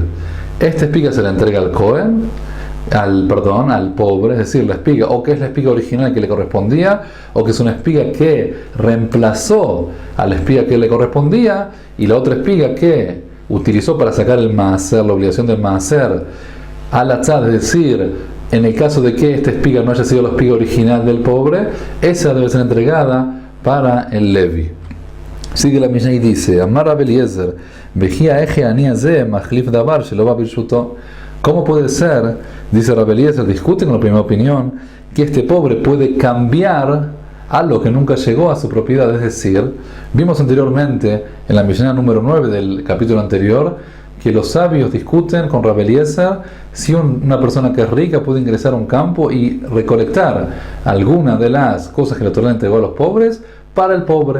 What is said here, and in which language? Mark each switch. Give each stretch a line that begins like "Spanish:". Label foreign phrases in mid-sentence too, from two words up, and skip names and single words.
Spanish: Esta espiga se la entrega al Cohen, al pobre, es decir, la espiga, o que es la espiga original que le correspondía, o que es una espiga que reemplazó a la espiga que le correspondía, y la otra espiga que utilizó para sacar el maaser, la obligación del maaser, al atzad, es decir, en el caso de que esta espiga no haya sido la espiga original del pobre, esa debe ser entregada para el Levi. Sigue la Mishnah y dice:
Hebrew: אמר רבי אליעזר וכי היאך עני הזה מחליף דבר שלא בא ברשותו.
Spanish: ¿Cómo puede ser, dice Rabbi Eliezer, discute con la primera opinión, que este pobre puede cambiar algo que nunca llegó a su propiedad? Es decir, vimos anteriormente en la Mishnah número 9 del capítulo anterior que los sabios discuten con Rabbi Eliezer si una persona que es rica puede ingresar a un campo y recolectar alguna de las cosas que la Torá entregó a los pobres para el pobre.